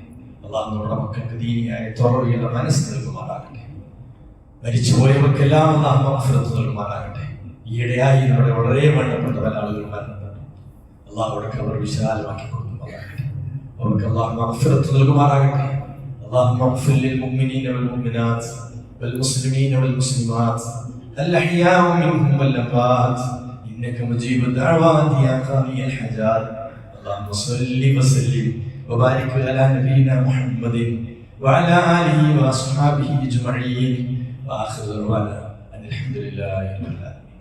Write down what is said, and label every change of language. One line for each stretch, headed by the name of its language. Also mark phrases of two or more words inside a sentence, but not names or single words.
Malayalam: അല്ലാഹു നമ്മുടെ മക്കൾക്ക് ദീനിയായ ത്വറയുള്ള മനസ്സ് നൽകുമാറാകട്ടെ. മരിച്ചുപോയവർക്കെല്ലാം അല്ലാഹു മഗ്ഫിറത്ത് നൽകുമാറാകട്ടെ. ഈയിടെയായി നമ്മുടെ വളരെ വേണ്ടപ്പെട്ട പല ആളുകൾ മരണപ്പെട്ടു. അല്ലാഹു അവർക്ക് അവർ വിശാലമാക്കി കൊടുക്കുമാറാകട്ടെ. അവർക്ക് അല്ലാഹു മഗ്ഫിറത്ത് നൽകുമാറാകട്ടെ.
Arabic: اللهم اغفر للمؤمنين والمؤمنات والمسلمين والمسلمات الأحياء منهم والأموات إنك مجيب الدعوات يا قاضي الحاجات. اللهم صل وسلم وبارك على نبينا محمد وعلى آله وأصحابه أجمعين وآخر دعوانا أن الحمد لله رب العالمين.